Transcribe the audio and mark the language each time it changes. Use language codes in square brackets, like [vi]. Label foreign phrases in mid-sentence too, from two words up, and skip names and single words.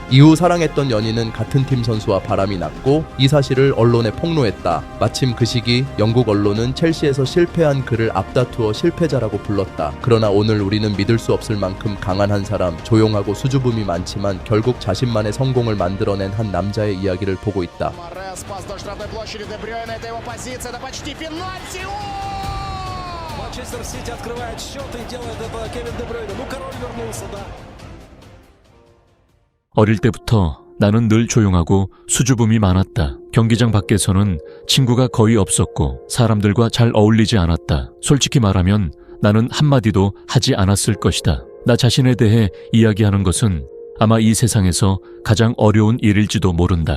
[ko] 이후 사랑했던 연인은 같은 팀 선수와 바람이 났고 이 사실을 언론에 폭로했다. 마침 그 시기 영국 언론은 첼시에서 실패한 그를 앞다투어 실패자라고 불렀다. 그러나 오늘 우리는 믿을 수 없을 만큼 강한 한 사람, 조용하고 수줍음이 많지만 결국 자신만의 성공을 만들어낸 한 남자의 이야기를 보고 있다. [ru] Манчестер Сити открывает счет и делает это Кевин Де Брuyне. Ну, король вернулся, да. [ko] 어릴 때부터 나는 늘 조용하고 수줍음이 많았다. 경기장 밖에서는 친구가 거의 없었고 사람들과 잘 어울리지 않았다. 솔직히 말하면 나는 한마디도 하지 않았을 것이다. 나 자신에 대해 이야기하는 것은 아마 이 세상에서 가장 어려운 일일지도 모른다.